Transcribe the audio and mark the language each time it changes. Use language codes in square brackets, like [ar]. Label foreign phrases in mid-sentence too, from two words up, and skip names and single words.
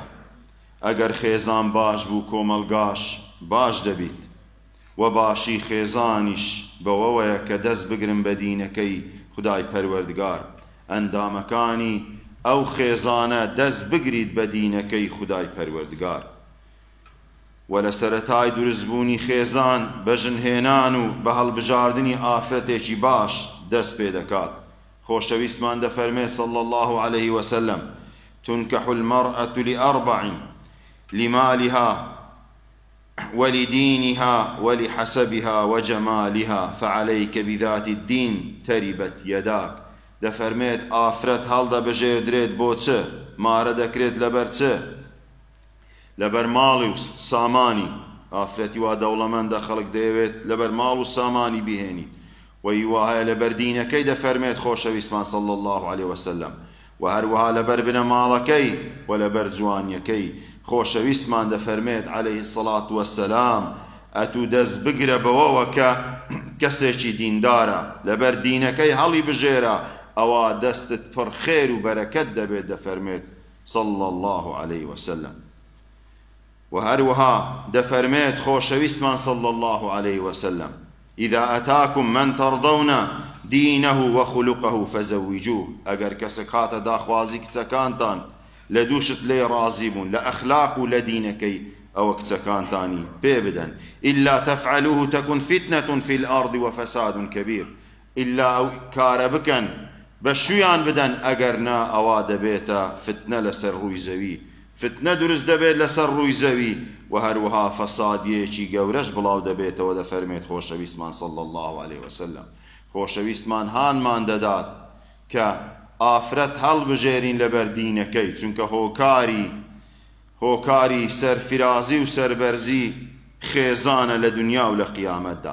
[ckb] ئەگەر خێزان باش بوو، کۆمەڵگاش باش دەبیت، و باشی خێزانیش بەوەیە کە دەست بگرن بە دینەکەی خدای پەروەردگار، ئەندامەکانی ئەو خێزانە دەست بگریت بە دینەکەی خدای پەروەردگار. و لە سەرەتای دروستبوونی خێزان بەژنهێنان و بە هەڵبژاردنی ئافرەتێکی باش دەست پێ دەکات. خۆشەویستمان دەفەرمێت [ar] صلی الله عليه وسلم: تنكح المرأة لأربع: لمالها ولدينها ولحسبها وجمالها فعليك بذات الدين تربت يداك. [ckb] دەفەرمێت ئافرەت هەڵدەبژێردرێت بۆ چ؟ مارە دەکرێت لەبەر چ؟ لەبەر ماڵی و سامانی. ئافرەتی وا دەوڵەمەندە، خەڵک دەیەوێت لەبەر ماڵ و سامانی بهێنیت، و هیوایە لەبەر دینەکەی دەفەرمێت خۆشەویستمان [ar] صلی الله عليه وسلم، [ckb] و هەروەها لەبەر بنە ماڵەکەی و لەبەر جوانیەکەی. خۆشەویستمان دەفەرمێت [ar] عەلەیهی السەڵات وەسەلام: [ckb] ئەتوو دەست بگرە بەوەوە کە کەسێکی دیندارە، لەبەر دینەکەی هەڵی بژێرە، ئەوە دەستت پڕ خێر و بەرەکەت دەبێت. [ar] دەفەرمێت صلی الله عليه وسلم. [ckb] و هەروەها دەفەرمێت خۆشەویستمان [ar] صلی الله عليه وسلم: إذا أتاكم من ترضون دينه وخلقه فزوجوه. [ckb] ئەگەر کەسێک هاتە داخوازی کچەکانتان، لە دووشت لێ ڕازی بوون، لە ئەخلاق و لە دینەکەی ئەوە کچەکانتانی پێ بدەن. [ar] إلا تفعلوه تكن فتنة في الأرض وفساد كبير. [ckb] إلا ئەو کارە بکەن، بە شویان بدەن، ئەگەر نا ئەوا دەبێتە فتنە لەسەر ڕووی زەوی، فتنە دروست دەبێت لەسەر ڕووی زەوی، و هەروەها فەسادیەکی گەورەش بڵاو دەبێتەوە. دەفەرمێت خۆشەویستمان [ar] صلی الله عليه وسلم: [ckb] خۆشەویستمان هانمان دەدات کە ئافرەت هەڵبژێرین لەبەر دینەکەی، چونکە هۆکاری سەرفرازی و سەربەرزی خێزانە لە دنیا و لە قیامەتدا.